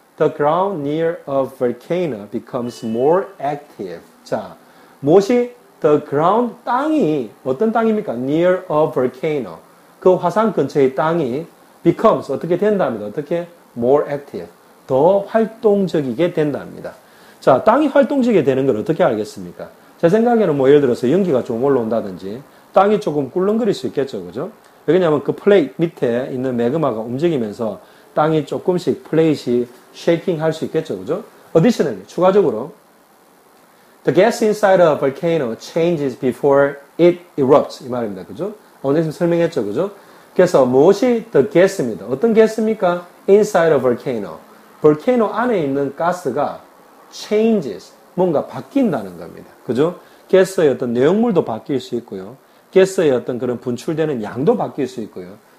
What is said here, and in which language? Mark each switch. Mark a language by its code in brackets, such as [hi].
[en] The ground near a volcano becomes more active. [ko] 자, 무엇이 [en] the ground [ko] 땅이 어떤 땅입니까? [en] Near a volcano. [ko] 그 화산 근처의 땅이 becomes 어떻게 된답니다. 어떻게? [en] more active. [ko] 더 활동적이게 된답니다. 자, 땅이 활동적이게 되는 걸 어떻게 알겠습니까? 제 생각에는 뭐 예를 들어서 연기가 좀 올라온다든지 땅이 조금 꿀렁거릴 수 있겠죠. 그죠? 왜냐하면 그 플레이트 밑에 있는 매그마가 움직이면서 땅이 조금씩 플레이트이 쉐이킹 할 수 있겠죠. 그죠? [en] Additionally, [ko] 추가적으로 [en] the gas inside a volcano changes before it erupts [ko] 이 말입니다. 그죠? 오늘 설명했죠. 그죠? 그래서 무엇이 the gas입니다. 어떤 가스입니까? [en] Inside a volcano. [ko] 볼케이노 안에 있는 가스가 changes, 뭔가 바뀐다는 겁니다. 그죠? 가스의 어떤 내용물도 바뀔 수 있고요. 가스의 어떤 그런 분출되는 양도 바뀔 수 있고요.